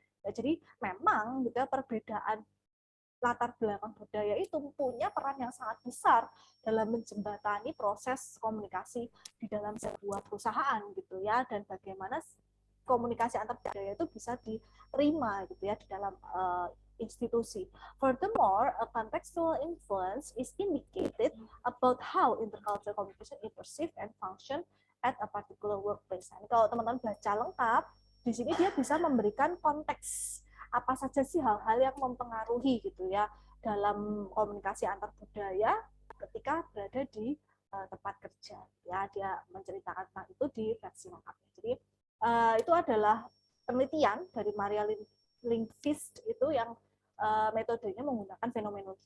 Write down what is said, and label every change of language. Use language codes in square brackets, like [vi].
[id] Ya, jadi memang gitu ya, perbedaan latar belakang budaya itu punya peran yang sangat besar dalam menjembatani proses komunikasi di dalam sebuah perusahaan gitu ya, dan bagaimana komunikasi antar budaya itu bisa diterima gitu ya di dalam institusi. [en] Furthermore, a contextual influence is indicated about how intercultural communication is perceived and function at a particular workplace. [id] Nah, kalau teman-teman baca lengkap, di sini dia bisa memberikan konteks apa saja sih hal-hal yang mempengaruhi gitu ya dalam komunikasi antar budaya ketika berada di tempat kerja. Ya, dia menceritakan tentang itu di versi lengkapnya. Jadi itu adalah penelitian dari Maria Lindqvist itu yang metodenya menggunakan fenomenologi.